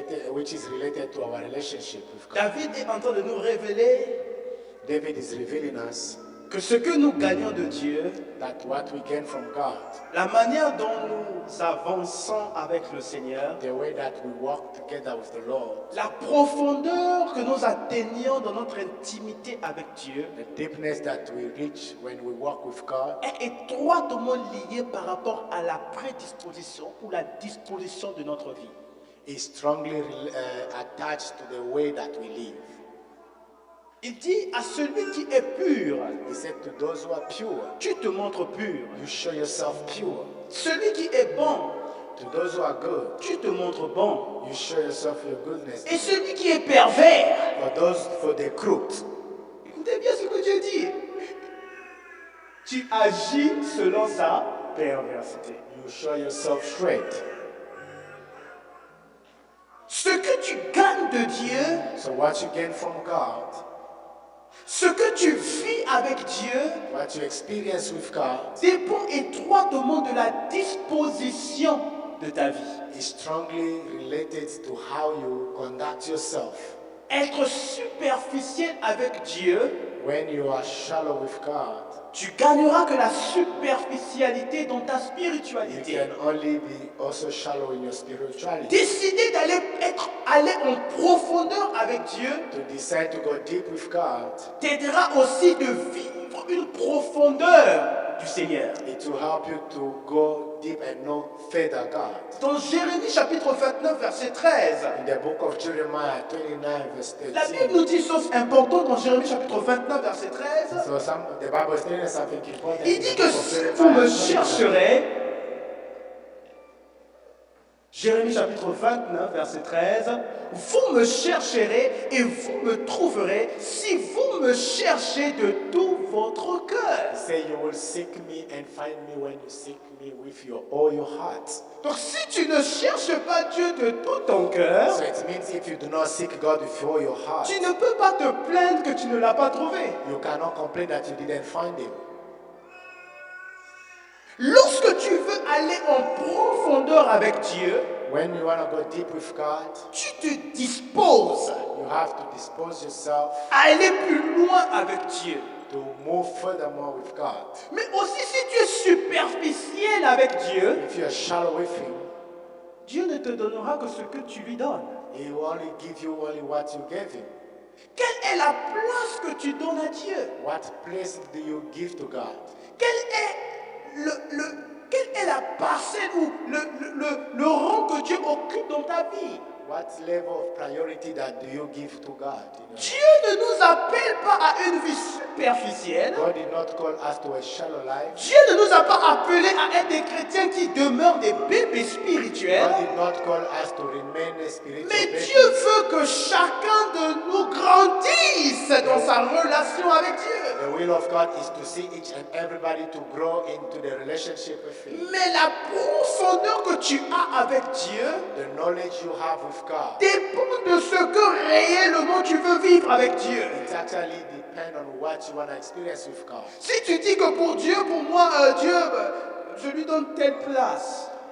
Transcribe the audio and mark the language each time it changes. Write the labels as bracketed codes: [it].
[en] which is related to our relationship with God. [fr] David est en train de nous révéler [en] David is revealing us [fr] que ce que nous gagnons de Dieu, [en] that what we gain from God, [fr] la manière dont nous avançons avec le Seigneur, [en] the way that we walk together with the Lord, [fr] la profondeur que nous atteignons dans notre intimité avec Dieu [en] the deepness that we reach when we walk with God [fr] est étroitement liée par rapport à la prédisposition ou la disposition de notre vie. [en] is strongly attached to the way that we live. [fr] Il dit à celui qui est pur, [en] He said to those who are pure, [fr] tu te montres pur. [en] you show yourself pure. [fr] Celui qui est bon, [en] To those who are good, [fr] tu te montres bon. [en] you show yourself your goodness. [fr] Et celui qui est pervers, [en] For the crooked, [fr] écoutez bien ce que Dieu dit. Tu agis selon sa perversité. [en] you show yourself straight. [fr] Ce que tu gagnes de Dieu, [en] So what you gain from God, [fr] ce que tu vis avec Dieu, [en] what you experience with God, [fr] dépend étroitement de la disposition de ta vie. [en] is strongly related to how you conduct yourself. [fr] Être superficiel avec Dieu, [en] When you are shallow with God, [fr] tu gagneras que la superficialité dans ta [en] you [fr] spiritualité. [en] can only be also shallow in your spirituality. [fr] Décider aller en profondeur avec Dieu [en] To decide to go deep with God, [fr] t'aidera aussi de vivre une profondeur du Seigneur. [en] it will help you to go deep and know further God. [fr] Dans Jérémie chapitre 29 verset 13, [en] In the book of Jeremiah 29 verse [fr] la Bible nous dit chose importante dans Jérémie chapitre 29 verset 13. [en] so the Bible is telling us something important. [fr] Il dit [en] the [fr] que [en] book of 29. [fr] chercherez, Jérémie chapitre 29 verset 13, vous me chercherez et vous me trouverez si vous me cherchez de tout votre cœur. [en] Say you will seek me and find me when you seek me with all your heart. [fr] Donc si tu ne cherches pas Dieu de tout ton cœur, [en] So it means if you do not seek God with all your heart, [fr] tu ne peux pas te plaindre que tu ne l'as pas trouvé. [en] you cannot complain that you didn't find him. [fr] Lorsque tu veux aller en profondeur avec Dieu, [en] When you want to go deep with God, [fr] tu te disposes [en] you have to dispose yourself [fr] à aller plus loin avec Dieu. [en] to move furthermore with God. [fr] Mais aussi si tu es superficiel avec Dieu, [en] If you are shallow with him, [fr] Dieu ne te donnera que ce que tu lui donnes. [en] he will only give you only what you gave him. [fr] Quelle est la place que tu donnes à Dieu? [en] What place do you give to God? [fr] Quelle est la parcelle ou le rang que Dieu occupe dans ta vie? [en] What level of priority that do you give to God? [fr] Dieu ne nous appelle pas à une vie superficielle. [en] God did not call us to a shallow life. [fr] Dieu ne nous a pas appelés à être des chrétiens qui demeurent des bébés spirituels. [en] God did not call us to remain a spiritual [fr] Mais [en] baby. [fr] Dieu veut que chacun de nous grandisse dans sa relation avec Dieu. [en] The will of God is to see each and everybody to grow into the relationship with him. [fr] Mais la profondeur que tu as avec Dieu [en] The knowledge you have with God, [fr] dépend de ce que réellement tu veux vivre avec Dieu. [en] it actually depends on what you want to experience with God. [fr] Si tu dis que pour Dieu, pour moi, Dieu, je lui donne telle place,